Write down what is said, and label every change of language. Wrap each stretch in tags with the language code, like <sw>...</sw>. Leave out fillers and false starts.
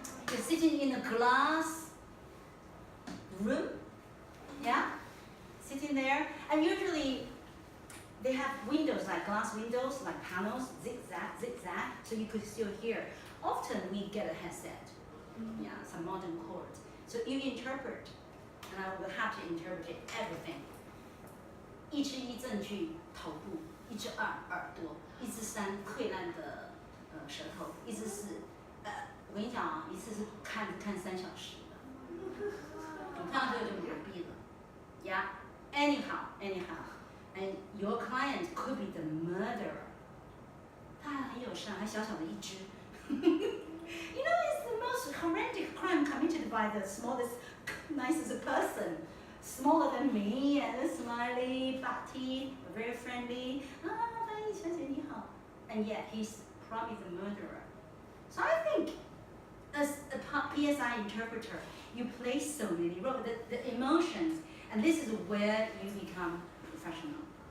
<en>You're sitting in a glass room, yeah, sitting there, and usually they have windows, like glass windows, like panels, zigzag, so you could still hear. Often we get a headset, yeah, some modern chords. So you interpret, and I will have to interpret everything.</en> <zh>1之1证据头部，1之2耳朵，1之3溃烂的舌头，1之4我跟你讲啊，一次是看3小时的，你看到这个就麻痹了。</zh> <en>Yeah. Anyhow, and your client could be the murderer.</en> <zh>他还很友善，还小小的一只。</zh> <en>You know, it's the most horrific crime committed by the smallest, nicest person. Smaller than me, and smiley, fat teeth, very friendly.</en> <zh>翻译小姐你好。</zh> <en>And yet he's probably the murderer. So I think, as a PSI interpreter, you play so many roles, the emotions, and this is where you become professional.</en>